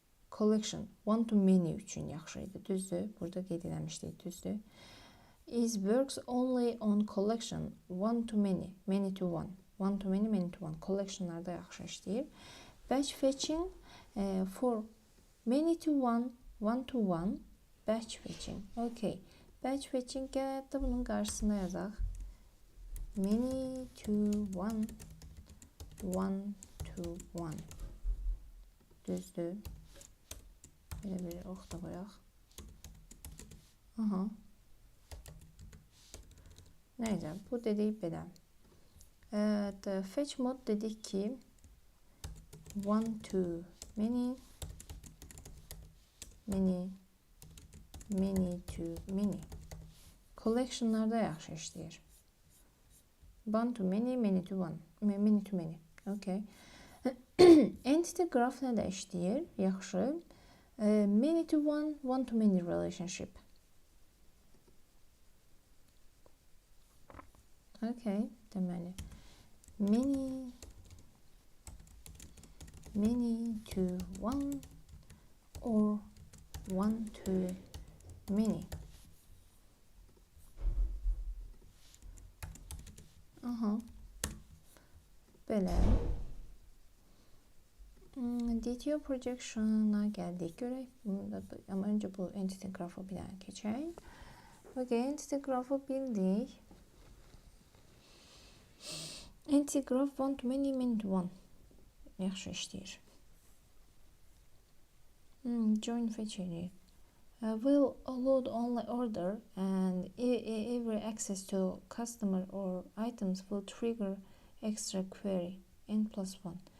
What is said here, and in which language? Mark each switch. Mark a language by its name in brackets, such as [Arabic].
[Azerbaijani] Collection one to many üçün yaxşıdır. Düzdür? Burada qeyd eləmişdik, düzdür? [English] Is works only on collection one to many, many to one. One to many, many to one. [Azerbaijani] Collectionlarda yaxşı işləyir. [English] Batch fetching for many to one, one to one. Batch fetching. Okay. [Azerbaijani] Batch fetching gələk də bunun qarşısında yazaq. [English] Many to one, one to one. [Azerbaijani] Düzdür. Belə bir ox da qoyaq. Aha. Neyse, bu dedik belə. Fetch mod dedik ki one to many, many, many to many. Collection'larda yaxşı işləyir. [English] One to many, many to one, many to many. Okay. [Azerbaijani] Entity graph nə də işləyir? Yaxşı. [English] Many to one, one to many relationship. Okay, [Azerbaijani] deməli. [English] Many, many to one or one to many. [Azerbaijani] Aha. Belə. DTO projection'a gəldik. Görək. Amma öncə bu entity graph'ı bir dənə keçək. Okay, entity graph'ı bildik. [English] Entity graph one to many, many to one. [Azerbaijani] Yaxşı işləyir. Join fetch eləyir. [English] Will load only order and every access to customer or items will trigger extra query n+1.